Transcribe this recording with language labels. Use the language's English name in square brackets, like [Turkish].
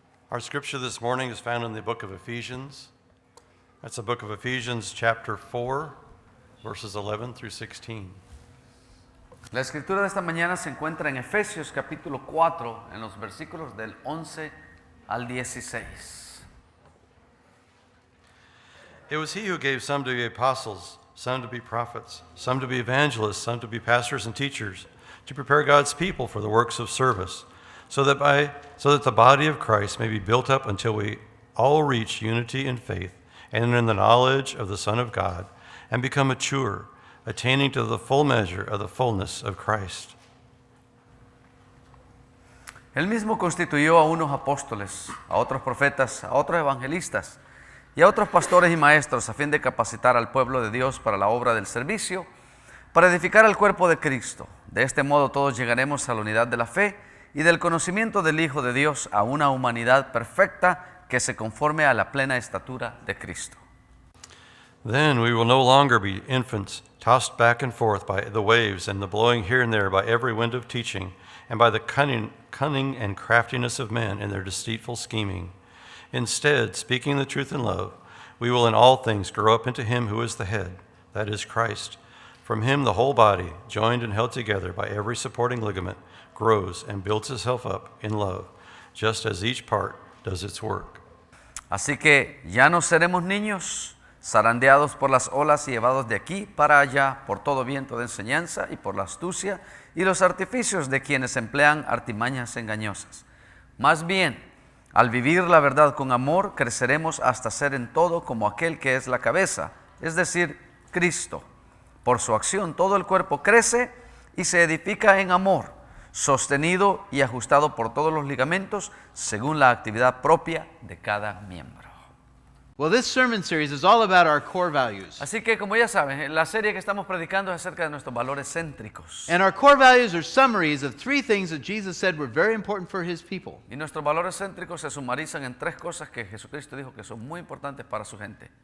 [English] Our scripture this morning is found in the book of Ephesians. That's the book of Ephesians, chapter 4, verses 11 through 16. [Spanish] La escritura de esta mañana se encuentra en Efesios capítulo 4, en los versículos del 11 al 16. [English] It was he who gave some to be apostles, some to be prophets, some to be evangelists, some to be pastors and teachers, to prepare God's people for the works of service, so that the body of Christ may be built up until we all reach unity in faith and in the knowledge of the Son of God, and become mature, attaining to the full measure of the fullness of Christ. [Spanish] Él mismo constituyó a unos apóstoles, a otros profetas, a otros evangelistas y a otros pastores y maestros a fin de capacitar al pueblo de Dios para la obra del servicio, para edificar al cuerpo de Cristo. De este modo todos llegaremos a la unidad de la fe y del conocimiento del Hijo de Dios, a una humanidad perfecta que se conforme a la plena estatura de Cristo. [English] Then we will no longer be infants, tossed back and forth by the waves and the blowing here and there by every wind of teaching, and by the cunning and craftiness of men in their deceitful scheming. Instead, speaking the truth in love, we will in all things grow up into him who is the head, that is Christ. From him the whole body, joined and held together by every supporting ligament, grows and builds itself up in love, just as each part does its work. [Spanish] Así que ya no seremos niños, zarandeados por las olas y llevados de aquí para allá por todo viento de enseñanza y por la astucia y los artificios de quienes emplean artimañas engañosas. Más bien, al vivir la verdad con amor, creceremos hasta ser en todo como aquel que es la cabeza, es decir, Cristo. Por su acción todo el cuerpo crece y se edifica en amor, sostenido y ajustado por todos los ligamentos según la actividad propia de cada miembro. [English] Well, this sermon series is all about our core values. [Spanish] Así que, como ya saben, la serie que estamos predicando es acerca de nuestros valores céntricos. [English] And our core values are summaries of three things that Jesus said were very important for his people. [Spanish] Y nuestros valores céntricos se sumarizan en tres cosas que Jesucristo dijo que son muy importantes para su gente.